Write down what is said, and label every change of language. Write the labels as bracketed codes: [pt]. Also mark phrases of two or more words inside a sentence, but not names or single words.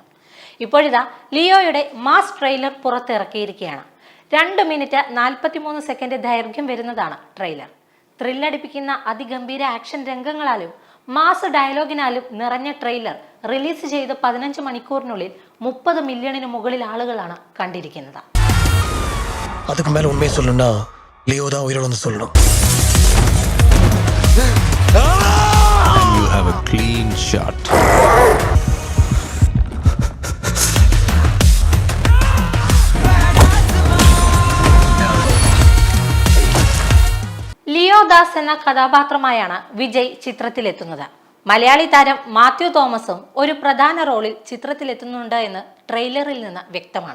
[ml] ഇപ്പോഴിതാ ലിയോയുടെ [en] mass trailer [ml] പുറത്തിറക്കിയിരിക്കുകയാണ്. 2 മിനിറ്റ് 43 സെക്കൻഡ് ദൈർഘ്യം വരുന്നതാണ് ട്രെയിലർ. ത്രില്ലടിപ്പിക്കുന്ന അതിഗംഭീര ആക്ഷൻ രംഗങ്ങളാലും മാസ് ഡയലോഗിനാലും നിറഞ്ഞ ട്രെയിലർ റിലീസ് ചെയ്ത് 15 മണിക്കൂറിനുള്ളിൽ 30 മില്യണിന് മുകളിൽ ആളുകളാണ് കണ്ടിരിക്കുന്നത്. [ta] அதுக்கு மேல உண்மையை சொல்லணும்னா லியோ தான் உயிரோட சொல்லணும். [en] And you have a clean shot. [ml] ലിയോ ദാസ് എന്ന കഥാപാത്രമായാണ് വിജയ് ചിത്രത്തിലെത്തുന്നത്. മലയാളി താരം മാത്യു തോമസും ഒരു പ്രധാന റോളിൽ ചിത്രത്തിലെത്തുന്നുണ്ട് എന്ന് ട്രെയിലറിൽ നിന്ന് വ്യക്തമാണ്.